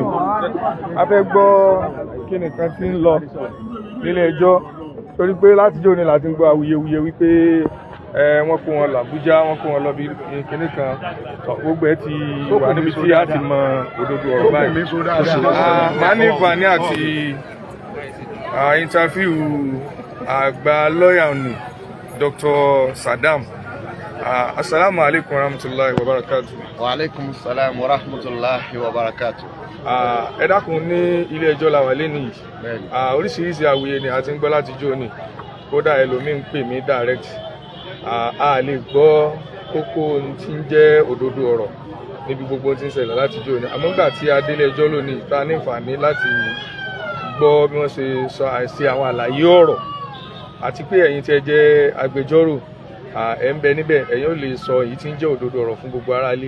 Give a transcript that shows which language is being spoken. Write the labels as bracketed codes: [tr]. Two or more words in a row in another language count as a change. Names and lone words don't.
[yo] A fẹ́ gbọ́ kí nìkan tí ń lọ nílé ẹjọ́ torí pé láti jọ́ ni láti ń gbọ́ awuyewuye wípé wọ́n kó wọn lọ Àbújá wọ́n kó wọn lọ bí kinní kan gbogbo ẹ ti wà níbi tí a ti mọ òdodo ọ̀rọ̀ báyìí. Màá ní ìfàní àti interview àgbà lọ́ọ̀yà ni Dr. Saddam. [ar] السلام عليكم ورحمة الله وبركاته. وعليكم السلام ورحمة الله وبركاته. [yo] Ẹ dákun ní ilé ẹjọ́ la wà lénìí. Oríṣiríṣi àwòye ni a ti ń gbọ́ láti jọ́ ni kódà ẹlòmíì ń pè mí direct. A lè gbọ́ kókó tí ń jẹ́ òdodo ọ̀rọ̀ níbi gbogbo tí ń ṣẹlẹ̀ láti jọ́ ni àmọ́ gbà tí a délé ẹjọ́ lónìí ta ní ìfàní láti gbọ́ bí wọ́n ṣe sọ àìsí àwọn àlàyé ọ̀rọ̀ àti pé ẹ̀yin tí ẹ jẹ́ agbẹjọ́rò ẹ̀ ń bẹ níbẹ̀ ẹ̀yin ò lè sọ èyí tí ń jẹ́ òdodo ọ̀rọ̀ fún gbogbo aráalé.